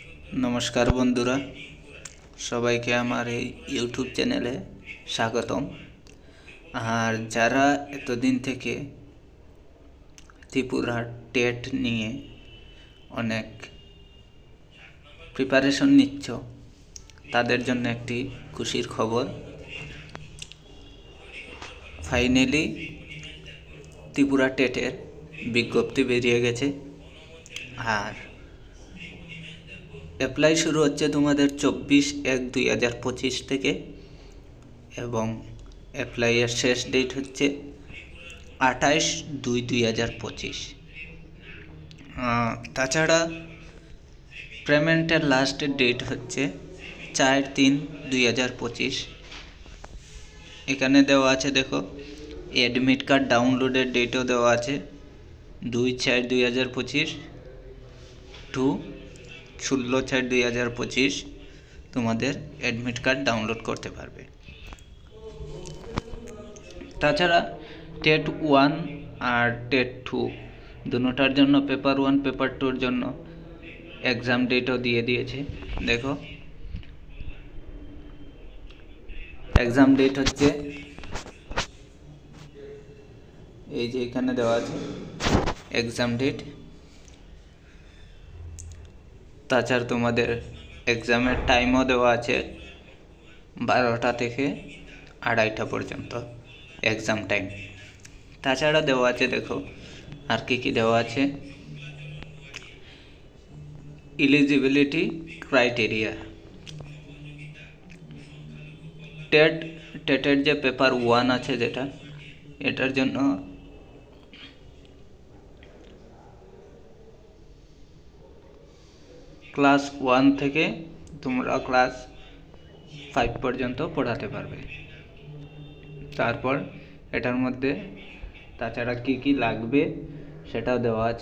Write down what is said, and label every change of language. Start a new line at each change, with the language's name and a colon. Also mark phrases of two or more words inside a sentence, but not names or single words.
Bangla: নমস্কার বন্ধুরা সবাই কে আমার ইউটিউব চ্যানেলে স্বাগতম। আর যারা এতদিন থেকে ত্রিপুরা টেট নিয়ে অনেক প্রিপারেশন নিচ্ছো তাদের জন্য একটি খুশির খবর। ফাইনালি ত্রিপুরা টেটের বিজ্ঞপ্তি বেরিয়ে গেছে আর অ্যাপ্লাই শুরু হচ্ছে তোমাদের 24/1/2025 থেকে এবং অ্যাপ্লাইয়ের শেষ ডেট হচ্ছে 28/2/2025। তাছাড়া
English: payment-er last date
Bangla: হচ্ছে 4/3/2025। এখানে দেওয়া আছে দেখো
English: admit card download-er
Bangla: ডেটও দেওয়া আছে 2/4/2025 টু 16/4/2025 তোমাদের
English: admit card download
Bangla: করতে পারবে। তাছাড়া টেট 1 আর টেট 2 দোনোটার জন্য পেপার 1 পেপার 2 জন্য
English: exam date-o
Bangla: দিয়ে দিয়েছে। দেখো
English: exam date
Bangla: হচ্ছে এই যে এখানে দেওয়া আছে
English: exam date.
Bangla: তাছাড়া তোমাদের
English: exam-er time-o
Bangla: দেওয়া আছে 12টা থেকে 2:30টা পর্যন্ত
English: exam time.
Bangla: তাছাড়া দেওয়া আছে দেখো আর কী দেওয়া আছে
English: eligibility criteria.
Bangla: টেটের যে পেপার 1 আছে যেটা এটার জন্য ক্লাস 1 থেকে তোমরা ক্লাস 5 পর্যন্ত পড়াতে পারবে। তারপর এটার মধ্যে তাছাড়া কি লাগবে সেটাও দেওয়া আছে।